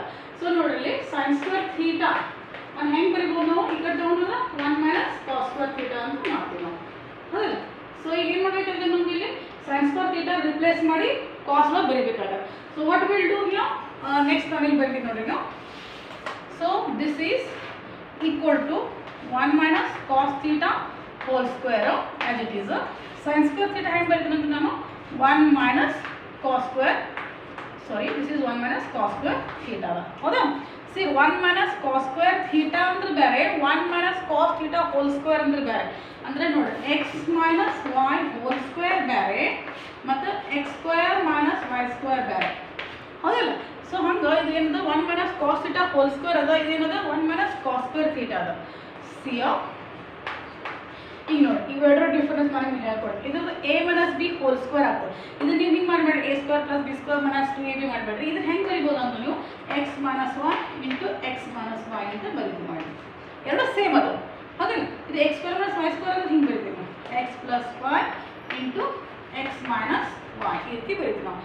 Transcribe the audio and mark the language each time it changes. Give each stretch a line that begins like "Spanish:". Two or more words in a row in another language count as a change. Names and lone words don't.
Kannada: ಸೊ ನೋಡಿರಿ
English: sin square theta
Kannada: ನಾನು ಹೆಂಗೆ ಬರಿಬೋದು ನಾವು ಈ ಕಡೆ ತಗೊಂಡ್ರೆ
English: 1 minus cos square theta
Kannada: ಅಂತ ಮಾಡ್ತೀವಿ ನಾವು ಹೌದಲ್ಲ. ಸೊ ಈಗ ಏನು ಮಾಡಬೇಕಾದ್ರೆ ನಮ್ಗೆ ಇಲ್ಲಿ
English: sin square theta replace
Kannada: ಮಾಡಿ ಕಾಸ್ ಒಳಗೆ ಬರೀಬೇಕಾದ್ರೆ.
English: so what will do here next ನಾನು ಇಲ್ಲಿ ಬರ್ತೀನಿ ನೋಡ್ರಿ ನಾವು. so this is equal to 1 minus cos theta whole square as it is. sin square theta
Kannada: ಹೆಂಗೆ ಬರೀತೀನಿ ಅಂತ ನಾನು
English: 1 minus cos square this is 1 minus cos square theta ಹೌದಾ. ಸಿ 1 minus cos square theta
Kannada: ಅಂದ್ರೆ ಬೇರೆ,
English: 1 minus cos theta whole square
Kannada: ಅಂದ್ರೆ ಬೇರೆ. ಅಂದರೆ ನೋಡಿ
English: x minus y whole square
Kannada: ಬೇರೆ ಮತ್ತು
English: x square minus y square
Kannada: ಬೇರೆ ಹೌದಲ್ಲ. ಸೊ ಹಂಗೆ ಇದೇನದ
English: 1 minus cos theta whole square
Kannada: ಅದ, ಇದೇನದ
English: 1 minus cos square theta ಅದ.
Kannada: ಸಿ ಈಗ ನೋಡಿ ಇವೆರಡರ ಡಿಫರೆನ್ಸ್ ನಾನು ನಿಮ್ಗೆ ಹೇಳ್ಕೊಡ್ತೀನಿ.
English: ಇದು a minus b whole square ಆಗ್ತದೆ.
Kannada: ಇದು ನೀವು ಹಿಂಗೆ ಮಾಡಬೇಡಿ,
English: a square plus b square minus 2ab ಮಾಡಬೇಡ್ರಿ.
Kannada: ಇದು ಹೆಂಗೆ ಬರಿಬೋದು ಅಂತ ನೀವು
English: x minus 1 into x minus y
Kannada: ಅಂತ ಬರೀತೀವಿ ಮಾಡಿ. ಎರಡು ಸೇಮ್ ಅದು ಹೌದಿಲ್ಲ.
English: ಇದು x square minus y square
Kannada: ಅಂದ್ರೆ ಹಿಂಗೆ ಬರಿತೀವಿ ನಾವು,
English: x plus y into x minus y
Kannada: ಈ ರೀತಿ ಬರೀತೀವಿ ನಾವು.